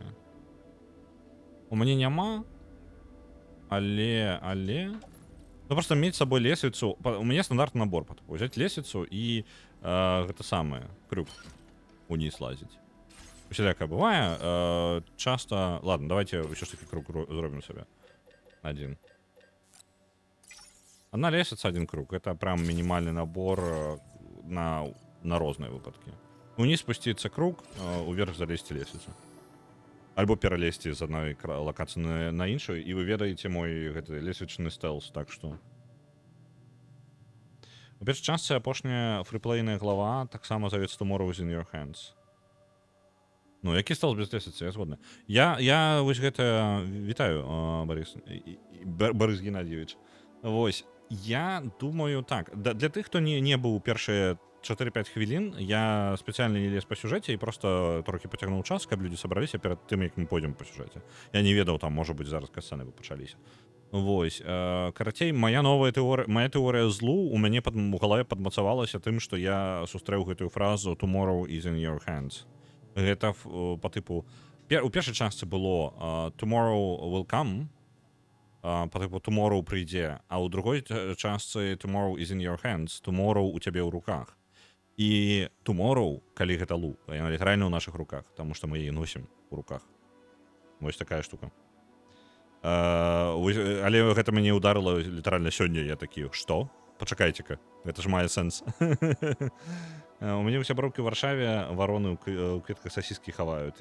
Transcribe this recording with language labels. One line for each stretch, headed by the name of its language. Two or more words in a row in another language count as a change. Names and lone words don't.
Belarusian: У мяне няма. Але... Ну просто мець з сабой лесвіцу... У мяне стандартны набор. Узяць лесвіцу і гэта самае, крюк уніз лазіць. Усялякае бывае. Часто... Ладно, давайте ўсё ж таки круг зробім сабе. Один. Одна лесвіца, один круг.
Russian: Это прям минимальный набор на
Belarusian: розныя выпадкі. Уніз спусціцца круг, уверх залезці лесвіцу. Альбо пералезці з адной лакацыі на іншую, і вы ведаеце мой гэты лесвічны стэлс, так што... У першай частцы апошняя фрыплейная глава таксама завецца
English: Tomorrow is in your hands.
Belarusian: Ну, які стэлс без лесвіцы, я згодны. Я вось гэта... Вітаю, Борис Геннадьевич. Вось, я думаю так, для тых, хто не быў першыя 4-5 хвілін, я спецыяльна не лез па сюжэце і просто трохі пацягнуў час, каб людзі сабраліся перад тым, як мы пойдзем па сюжэце. Я не ведаў, там, можа быць, зараз касцэны бы пачаліся. Вось, карацей, моя тэорыя злу у мяне у галаве падмацавалася тым, што я сустрэў гэтую фразу
English: «Tomorrow is in your hands».
Belarusian: Гэта па тыпу... У першай частцы было
English: «Tomorrow will come»,
Belarusian: па тыпу «Tomorrow прыйдзе», а ў другой частцы
English: «Tomorrow is in your hands»,
Belarusian: «Tomorrow у цябе ў руках». І «Tomorrow», калі гэта лу, яна літаральна ў нашых руках, таму што мы яе носім у руках. Вось такая штука. Але гэта мяне ударыла літаральна сёння. Я такі, што? Пачакайце-ка, гэта ж мае сэнс. У мяне ў сяброўкі ў Варшаве вароны ў кветках сасіскі хаваюць.